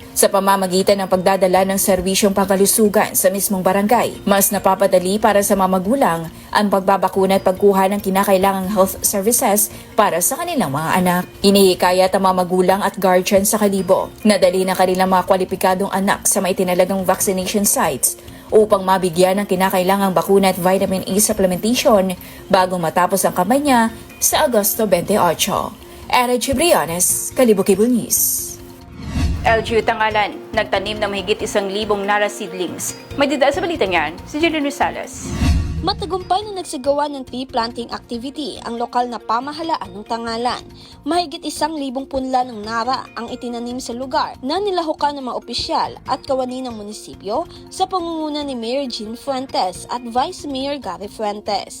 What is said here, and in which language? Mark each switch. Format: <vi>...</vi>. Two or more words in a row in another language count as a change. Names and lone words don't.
<tl>Sa pamamagitan ng pagdadala ng serbisyong pangkalusugan sa mismong barangay, mas napapadali para sa mga magulang ang pagbabakuna at pagkuha ng kinakailangang</tl> <en>health services</en> <tl>para sa kanilang mga anak. Inihikayat ang mga magulang at guardian sa Calibo na dali ng kanilang mga kwalipikadong anak sa maitinalagang</tl> <en>vaccination sites</en> <tl>upang mabigyan ng kinakailangang bakuna at</tl> <en>vitamin A supplementation</en> <tl>bago matapos ang kampanya sa Agosto 28. Era Gibriones, Calibo Cable News. LGU Tangalan, nagtanim ng mahigit 1,000 nara seedlings. May dida sa balitang yan, si Julian Rosales. Matagumpay na nagsagawa ng</tl> <en>tree planting activity</en> <tl>ang lokal na pamahalaan ng Tangalan. Mahigit 1,000 punla ng nara ang itinanim sa lugar na nilahukan ng mga opisyal at kawani ng munisipyo sa pangunguna ni Mayor Jean Fuentes at Vice Mayor Gary Fuentes.</tl>